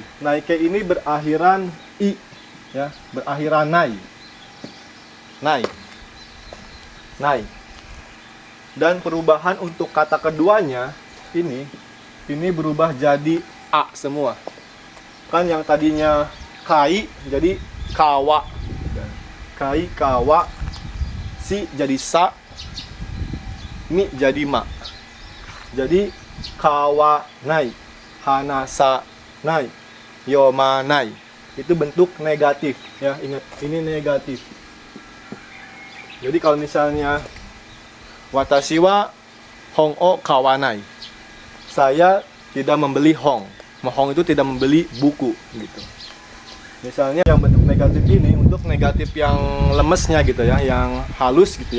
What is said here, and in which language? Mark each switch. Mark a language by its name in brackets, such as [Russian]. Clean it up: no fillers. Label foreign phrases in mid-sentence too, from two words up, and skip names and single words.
[Indonesian] Naikei ini berakhiran i ya, berakhiran nai. Dan perubahan untuk kata keduanya ini berubah jadi a semua. Kan yang tadinya kai jadi kawa. Kai, kawa. Si jadi sa. Mi jadi ma. [Japanese] Jadi 買わない、話さない、読まない. [Indonesian] Itu bentuk negatif ya, ingat ini negatif. Jadi kalau misalnya [Japanese] 私は本を買わない. [Indonesian] Saya tidak membeli hong. Hong itu tidak membeli buku gitu. Misalnya yang bentuk negatif ini untuk negatif yang lemesnya gitu ya, yang halus gitu ya.